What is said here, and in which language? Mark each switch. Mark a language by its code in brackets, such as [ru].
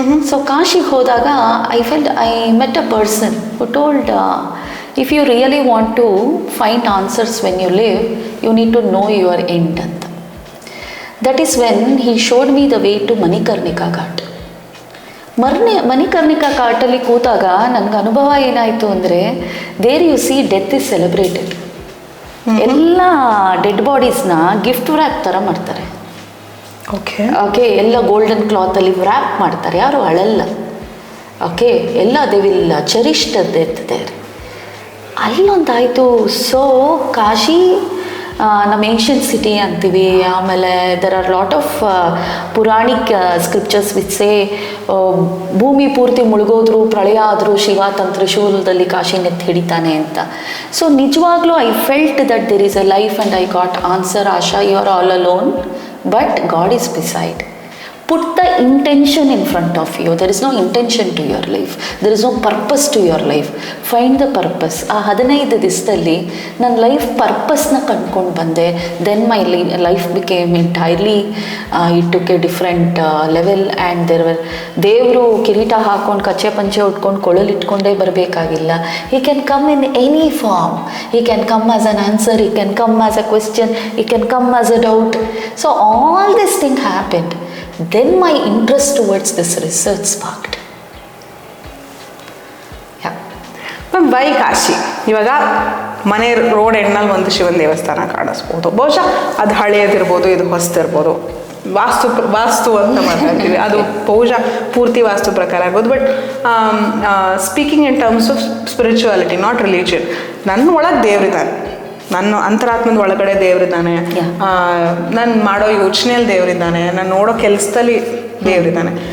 [kn] So ಕಾಶಿಗೆ ಹೋದಾಗ [en] I met a person who told, if you really want to find answers when you live, you need to know your end [kn] ಅಂತ. [en] That is when he showed me the way to Manikarnika Ghat. [kn] Manikarnika ಘಾಟಲ್ಲಿ ಕೂತಾಗ ನನಗೆ ಅನುಭವ ಏನಾಯಿತು ಅಂದರೆ, [en] There you see death is celebrated. [kn] ಎಲ್ಲ dead ಬಾಡೀಸ್ನ gift wrap ಥರ ಮಾಡ್ತಾರೆ. Okay, ಎಲ್ಲ ಗೋಲ್ಡನ್ ಕ್ಲಾತಲ್ಲಿ ವ್ರ್ಯಾಪ್ ಮಾಡ್ತಾರೆ, ಯಾರು ಅಳಲ್ಲ. ಓಕೆ, ಎಲ್ಲ [en] They will cherish the death there. [kn] ಅಲ್ಲೊಂದಾಯಿತು. So Kashi ನಮ್ಮ ಏನ್ಷಿಯಂಟ್ ಸಿಟಿ ಅಂತೀವಿ. ಆಮೇಲೆ [en] there are lot of Puranic scriptures which say, [kn] ಭೂಮಿ ಪೂರ್ತಿ ಮುಳುಗೋದ್ರು, ಪ್ರಳಯ ಆದರೂ ಶಿವ ತನ್ನ ತ್ರಿಶೂಲದಲ್ಲಿ ಕಾಶಿನೆತ್ತಿ ಹಿಡಿತಾನೆ ಅಂತ. [en] so [kn] ನಿಜವಾಗ್ಲೂ [en] I felt that there is a life and I got answer. Asha, you are all alone, but God is beside. Put the intention in front of you. There is no intention to your life. There is no purpose to your life. Find the purpose. [kn] ಆ 15 ದಿವಸದಲ್ಲಿ ನನ್ನ life ಪರ್ಪಸ್ನ ಕಂಡ್ಕೊಂಡು ಬಂದೆ. [en] Then my life became entirely, it took a different level. [kn] And ದೇವರು ಕಿರೀಟ ಹಾಕ್ಕೊಂಡು ಕಚ್ಚೆ ಪಂಚೆ ಉಟ್ಕೊಂಡು ಕೊಳಲಿಟ್ಕೊಂಡೇ ಬರಬೇಕಾಗಿಲ್ಲ. [en] He can come in any form. He can come as an answer, he can come as a question, he can come as a doubt. So all this thing happened. Then my interest towards this research sparked. Ma'am, why Kashi? [kn] ಇವಾಗ ಮನೆ road ಎಂಡ್ನಲ್ಲಿ ಒಂದು ಶಿವನ ದೇವಸ್ಥಾನ ಕಾಣಿಸ್ಬೋದು. ಬಹುಶಃ ಅದು ಹಳೆಯದಿರ್ಬೋದು, ಇದು ಹೊಸದಿರ್ಬೋದು. ವಾಸ್ತು ಅಂತ ಮಾತಾಡ್ತೀವಿ, ಅದು ಬಹುಶಃ ಪೂರ್ತಿ ವಾಸ್ತು ಪ್ರಕಾರ ಆಗ್ಬೋದು. [en] but speaking in terms of spirituality, not religion, [kn] ನನ್ನ ಒಳಗೆ ದೇವರಿದ್ದಾನೆ, ನನ್ನ ಅಂತರಾತ್ಮದ ಒಳಗಡೆ ದೇವರಿದ್ದಾನೆ, ನಾನು ಮಾಡೋ ಯೋಚನೆಯಲ್ಲಿ ದೇವರಿದ್ದಾನೆ, ನಾನು ನೋಡೋ ಕೆಲಸದಲ್ಲಿ ದೇವರಿದ್ದಾನೆ.